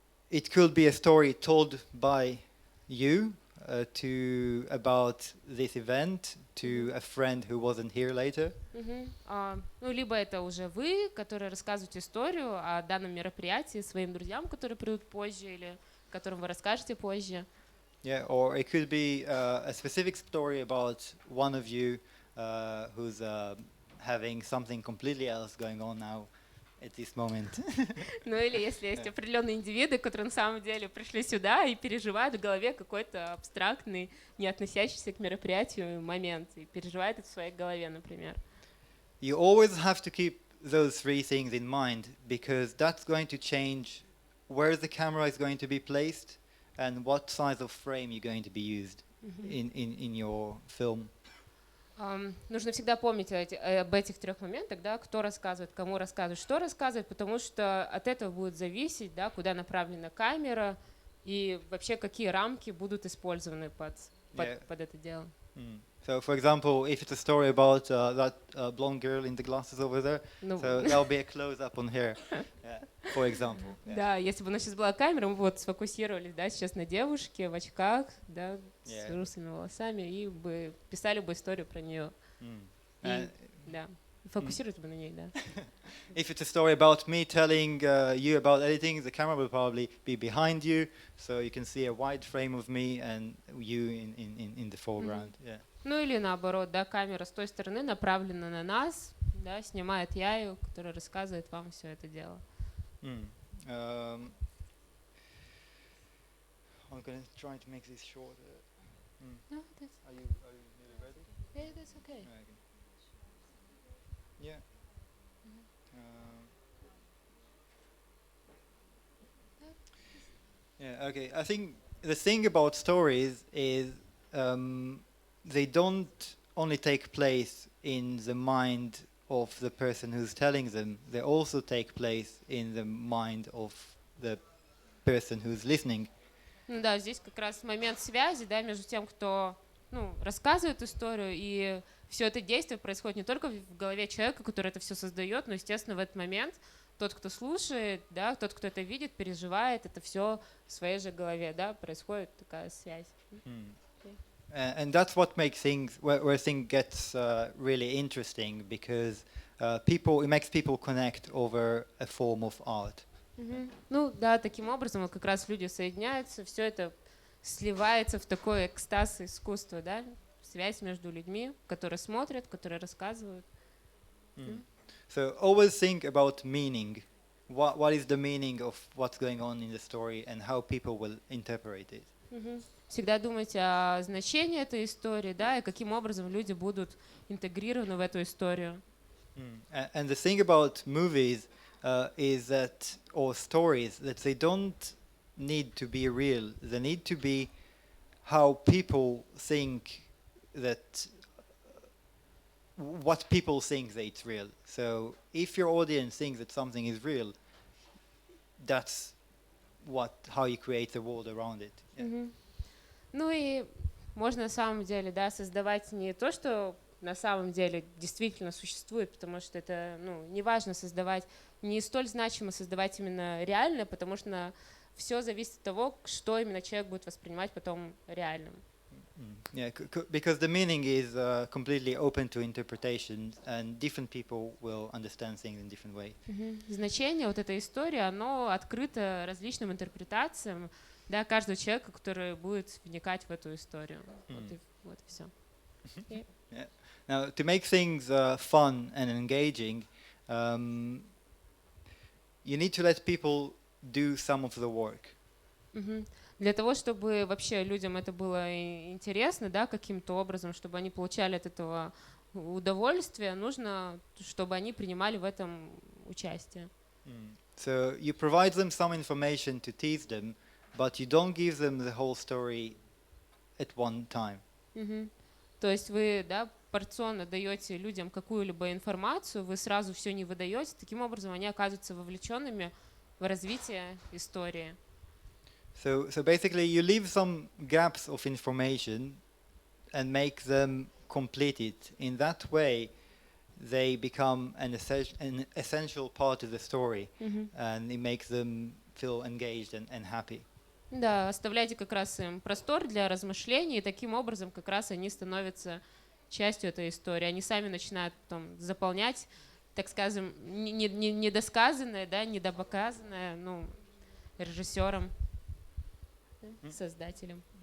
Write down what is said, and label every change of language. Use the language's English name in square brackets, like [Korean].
[English] It could be a story told by you to about this event to a friend who wasn't here later. [Russian] Ну, либо это уже вы, которые рассказываете историю о данном мероприятии своим друзьям, которые придут позже, или которым вы расскажете позже. [English] Yeah, or it could be a specific story about one of you who's having something completely else going on now at this moment. [Russian] Ну, или если есть определенные индивиды, которые на самом деле пришли сюда и переживают в голове какой-то абстрактный, не относящийся к мероприятию момент, и переживают это в своей голове, например. [English] You always have to keep those three things in mind because that's going to change where the camera is going to be placed and what size of frame you're going to be used in your film. [Russian] Нужно всегда помнить об этих трех моментах, да, кто рассказывает, кому рассказывает, что рассказывает, потому что от этого будет зависеть, да, куда направлена камера и вообще какие рамки будут использованы под это дело. [English] So, for example, if it's a story about that blonde girl in the glasses over there, so there'll be a close-up on her, for example. [Russian] Да, если бы у нас сейчас была камера, мы бы вот сфокусировались, да, сейчас на девушке в очках, да, с русыми волосами, и бы писали бы историю про нее. Да, фокусировать бы на ней, да. [English] If it's a story about me telling you about editing, the camera will probably be behind you, so you can see a wide frame of me and you in the foreground. Yeah. [Russian] Ну или наоборот, да, камера с той стороны направлена на нас, да, снимает Яю, которая рассказывает вам все это дело. [English] I'm going to try to make this short. No, that's, Are you nearly ready? yeah, that's okay. Yeah. Yeah. Okay. I think the thing about stories is they don't only take place in the mind of the person who's telling them. They also take place in the mind of the person who's listening. [Russian] Ну да, здесь как раз момент связи, да, между тем, кто, ну, рассказывает историю, и все это действие происходит не только в голове человека, который это все создает, но, естественно, в этот момент тот, кто слушает, да, тот, кто это видит, переживает, это все в своей же голове, да, происходит такая связь. [English] And that's what makes things where things gets really interesting because it makes people connect over a form of art. [Russian] Ну да, таким образом вот как раз люди соединяются, все это сливается в такой экстаз искусства, да, связь между людьми, которые смотрят, которые рассказывают. [English] So always think about meaning. What is the meaning of what's going on in the story and how people will interpret it. [Russian] Всегда думайте о значении этой истории, да, и каким образом люди будут интегрированы в эту историю. [English] And the thing about movies is that, or stories, that they don't need to be real. They need to be how people think that, what people think that it's real. So if your audience thinks that something is real, that's how you create the world around it. Yeah. [Russian] Ну и можно на самом деле, да, создавать не то, что на самом деле действительно существует, потому что это, ну, не важно создавать, не столь значимо создавать именно реальное, потому что все зависит от того, что именно человек будет воспринимать потом реальным. [English] Yeah, because the meaning is completely open to interpretation, and different people will understand things in different ways. [Russian] Значение вот этой истории, оно открыто различным интерпретациям, да, каждого человека, который будет вникать в эту историю. Вот и все. [English] Yeah. Now, to make things fun and engaging, you need to let people do some of the work. [Russian] Для того, чтобы вообще людям это было интересно, да, каким-то образом, чтобы они получали от этого удовольствие, нужно, чтобы они принимали в этом участие. [English] So you provide them some information to tease them, but you don't give them the whole story at one time. [Russian] То есть вы, да, порционно даете людям какую-либо информацию, вы сразу все не выдаете, таким образом они оказываются вовлеченными в развитие истории. [English] So basically you leave some gaps of information and make them complete it. In that way, they become an essential part of the story, and it makes them feel engaged and happy. [Russian] Да, оставляйте как раз им простор для размышлений, и таким образом как раз они становятся частью этой истории. Они сами начинают потом заполнять, так скажем, недосказанное, да, недопоказанное, ну, режиссером, создателем.